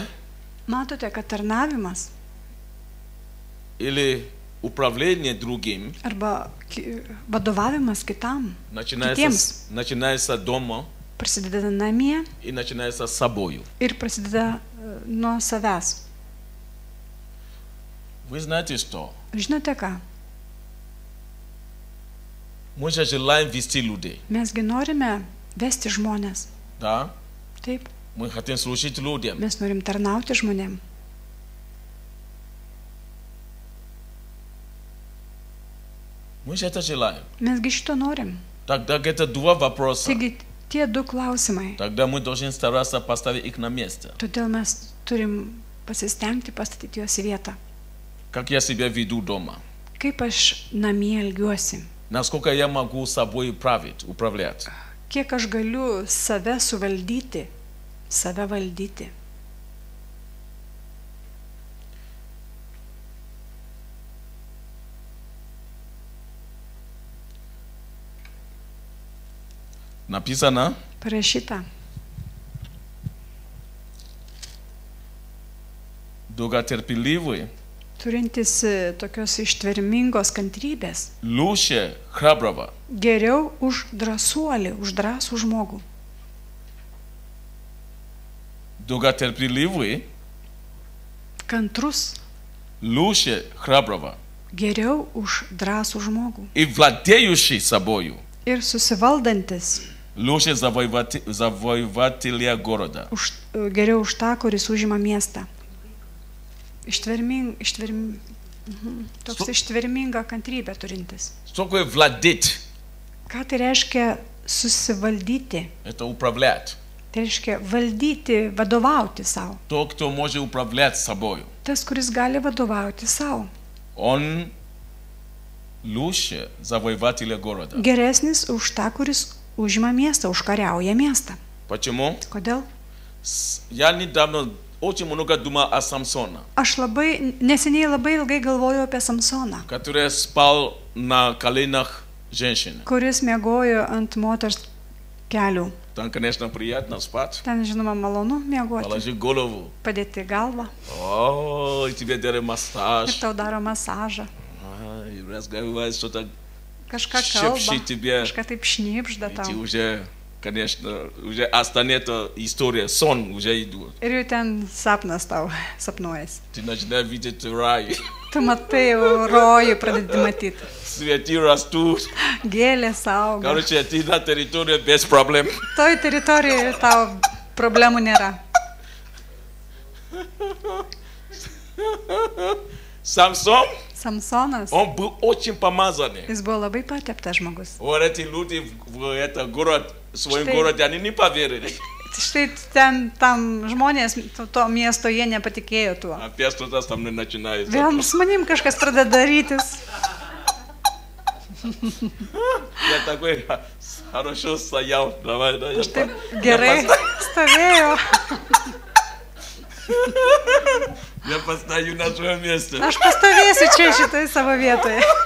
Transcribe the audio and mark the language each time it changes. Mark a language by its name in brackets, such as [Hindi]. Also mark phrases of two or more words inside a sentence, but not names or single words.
[Lithuanian] Matote, kad tarnavimas [Russian] или управление другим [Lithuanian] arba vadovavimas kitiems [Russian] начинается дома [Lithuanian] prasideda namie [Russian] и начинается с собою. [Lithuanian] ir prasideda nuo savęs. [Russian] Вы знаете что? [Lithuanian] Žinote ką? [Russian] Мы же желаем вести людей. [Lithuanian] Mesgi norime vesti žmonės. [Russian] Да? [Lithuanian] Taip, [Russian] Мы хотим служить людям. [Lithuanian] mes norim tarnauti žmonėm. [Russian] Мы же это желаем. [Lithuanian] Mesgi šito norim. [Russian] Тогда это два вопроса. [Lithuanian] Taigi tie du klausimai. [Russian] Тогда мы должны стараться поставить их на место. [Lithuanian] Todėl mes turim pasistengti pastatyti juos į vietą. [Russian] Как я себя веду дома? [Lithuanian] Kaip aš namie elgiuosi? [Russian] Насколько я могу собой управлять? [Lithuanian] Kiek aš galiu save suvaldyti, save valdyti? [Russian] Написано, [Lithuanian] Parašyta, [Russian] долготерпеливый [Lithuanian] turintis tokios ištvermingos kantrybės, [Russian] лучше храброго. [Lithuanian] geriau už drąsuolį, už drąsų žmogų. [Russian] Долготерпеливый [Lithuanian] Kantrus, [Russian] лучше храброго. [Lithuanian] geriau už drąsų žmogų. [Russian] И владеющий собою [Lithuanian] Ir susivaldantis, [Russian] лучше завоевателя города. [Lithuanian] geriau už tą, kuris užima miestą. Toks ištverminga kantrybė turintis. [Russian] Что такое владеть? [Lithuanian] Ką tai reiškia susivaldyti? [Russian] Это управлять. [Lithuanian] Tai reiškia valdyti, vadovauti savo. [Russian] Тот, кто может управлять собой. [Lithuanian] Tas, kuris gali vadovauti savo. [Russian] Он лучше завоевателя города. [Lithuanian] Geresnis už tą, kuris užima miestą, užkariauja miestą. [Russian] Почему? [Lithuanian] Kodėl? [Russian] Я недавно очень много думал о Самсоне, [Lithuanian] Aš neseniai labai ilgai galvojau apie Samsoną, [Russian] который спал на коленах женщины. [Lithuanian] kuris miegojo ant moters kelių. [Russian] Там, конечно, приятно спать. [Lithuanian] Ten, žinoma, malonu miegoti, [Russian] Положи голову. [Lithuanian] padėti galvą [Russian] О, и тебе делают [Lithuanian] ir [Russian] массаж. [Lithuanian] tau daro masažą. [Russian] И разговаривает что-то, [Lithuanian] Kažką kalba, [Russian] šepši тебе. [Lithuanian] kažką taip šnipžda [Russian] И ты [Lithuanian] tau. [Russian] уже, конечно, уже останется история, сон уже идет. [Lithuanian] Ir jau ten sapnas tau sapnuojasi. [Russian] Ты начинаешь видеть рай. [Lithuanian] Tu matai, jau rojų pradedi matyti. [Russian] Цветы растут. [Lithuanian] Gėlės auga. [Russian] Короче, ты на территории без проблем. [Lithuanian] Toj teritorijoje tau problemų nėra. [Russian] Самсон, [Lithuanian] Samsonas, [Russian] он был очень помазанный. [Lithuanian] jis buvo labai pateptas žmogus. [Russian] Вот эти люди в этот город, в своем Что? городе, они не поверили. [Lithuanian] Štai ten tam žmonės to miesto jie nepatikėjo tuo. [Russian] Опять что-то со мной начинается. [Lithuanian] Vėl su manim kažkas pradeda darytis. [Russian] Я такой хорошо стоял. Давай, да, я [Lithuanian] Taip gerai stovėjo. [Russian] Я постою на своем месте. [Lithuanian] Aš pastovėsiu čia šitoj savo vietoje.